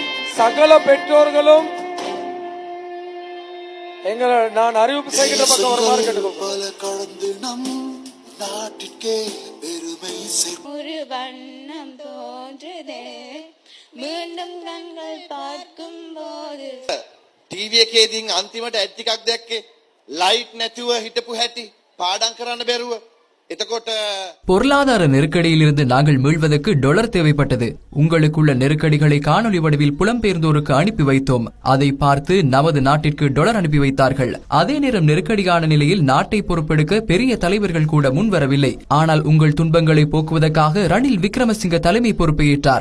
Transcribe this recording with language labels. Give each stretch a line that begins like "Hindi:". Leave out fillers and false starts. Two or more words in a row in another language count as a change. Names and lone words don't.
Tamil: சகல பெற்றோர்களும் எங்களை நான் அறிவிப்பு செய்கின்ற பக்கம் வருமாறு கேட்டுக்கொள்கிறேன். ஒரு வண்ணம் தோன்றுதே மீண்டும் கண்கள் பார்க்கும் போது
Sinhala: ටීවී එකේදී අන්තිමට ඇඩ් ටිකක් දැක්කේ ලයිට් නැතුව හිටපු හැටි පාඩම් කරන්න බැරුව. එතකොට
Tamil: பொருளாதார நெருக்கடியிலிருந்து நாங்கள் மீள்வதற்கு டொலர் தேவைப்பட்டது. உங்களுக்குள்ள நெருக்கடிகளை காணொலி வடிவில் புலம்பெயர்ந்தோருக்கு அனுப்பி வைத்தோம். அதை பார்த்து நமது நாட்டிற்கு டொலர் அனுப்பி வைத்தார்கள். அதே நேரம் நெருக்கடியான நிலையில் நாட்டை பொறுப்பெடுக்க பெரிய தலைவர்கள் கூட முன்வரவில்லை. ஆனால் உங்கள் துன்பங்களை போக்குவதற்காக ரணில் விக்ரமசிங்க தலைமை பொறுப்பை ஏற்றார்.